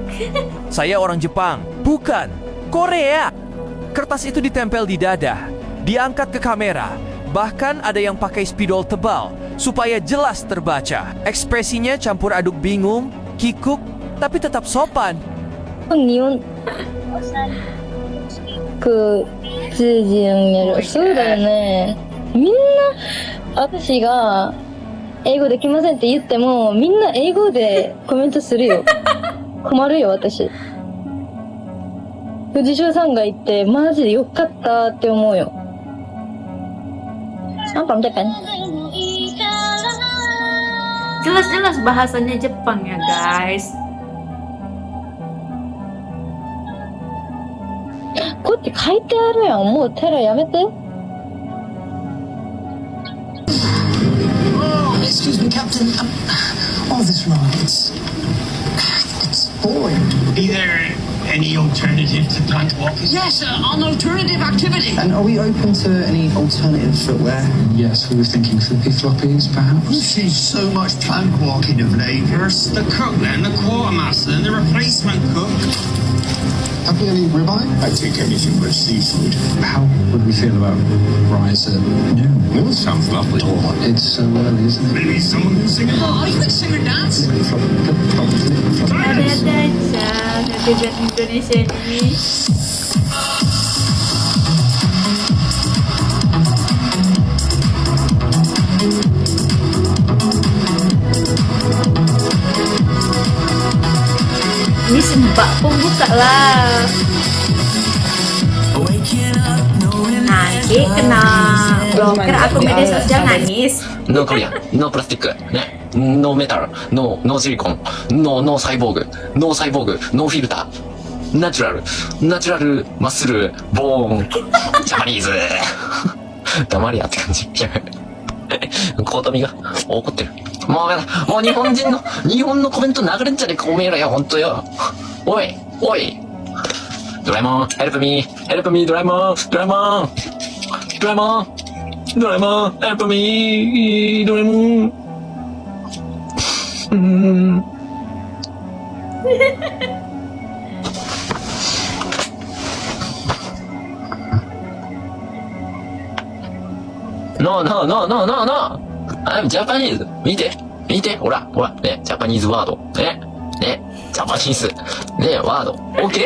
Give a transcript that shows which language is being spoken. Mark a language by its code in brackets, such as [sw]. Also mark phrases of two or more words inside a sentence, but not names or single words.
[id] Saya orang Jepang, bukan Korea. Kertas itu ditempel di dada, diangkat ke kamera. Bahkan ada yang pakai spidol tebal supaya jelas terbaca. Ekspresinya campur aduk bingung, kikuk, tapi tetap sopan. [ja] 日本く通じるんやろ。そうだよね。みんな私が英語できませんって言ってもみんな英語でコメントするよ。困るよ私。藤代さんが言ってマジでよかったって思うよ。 [id] Apa kan? Jelas-jelas bahasanya Jepang ya guys. [ja] こうやって書いてあるやん。もうテラやめて。 [en] Excuse me, Captain. All this wrong. It's boring. Is there any alternative to plant walking? Yes, an alternative activity. And are we open to any alternative footwear? Yes, we were thinking flippy floppies, perhaps. You've seen so much plank walking of late. There's the cook then, the quartermaster, and the replacement cook. Have we any ribeye? I think anything but seafood. How would we feel about rice at noon? That sounds lovely. Oh, it's so early, isn't it? Maybe someone can sing it. Oh, you could sing and dance. [id] Ada-ada aja netizen Indonesia ini. Ini si Mbak pun buka lah. Nanti kena blokir akun media sosial nangis. [en] No Korea, no plastic, no metal, no silicon, no cyborg, no filter, natural, Muscle, bone, Japanese. [ja] 黙りやって感じ。コートミが怒ってる。もう日本のコメント流れんじゃねえか、おめえらよ、ほんとよ。おいドラえもん、 [en] help me, [ja] ドラえもん、 [en] help me, [ja] ドラえもん。No. [en] I'm Japanese. [ja] 見て、ほら、ね、 [en] Japanese word. [ja] ね、ジャパニーズ、ね、ワード。OK？